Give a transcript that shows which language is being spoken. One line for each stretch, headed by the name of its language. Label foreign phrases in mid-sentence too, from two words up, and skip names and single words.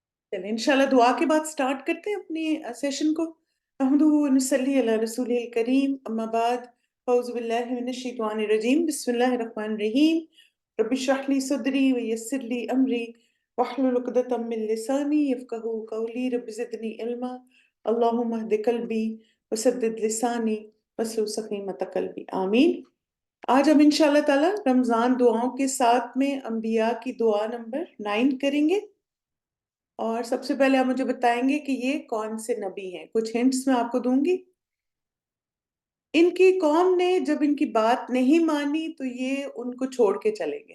Hindi: चलिए इंशाल्लाह दुआ के बाद स्टार्ट करते हैं अपनी सेशन को।
Arabic: نحمده ونصلي على رسوله الكريم أما بعد أعوذ بالله من الشيطان الرجيم بسم الله الرحمن الرحيم. رب اشرح لي صدري ويسر لي أمري واحلل عقدة من لساني يفقهوا قولي رب زدني علما اللهم اهد قلبي وسدد لساني واسلل سخيمة قلبي, आमीन।
Hindi: आज हम
Arabic: إن شاء الله تعالى
Hindi: रमज़ान दुआओं के साथ में अंबिया की दुआ नंबर 9 करेंगे। और सबसे पहले आप मुझे बताएंगे कि ये कौन से नबी हैं। कुछ हिंट्स मैं आपको दूंगी। इनकी कौम ने जब इनकी बात नहीं मानी तो ये उनको छोड़ के चले गए।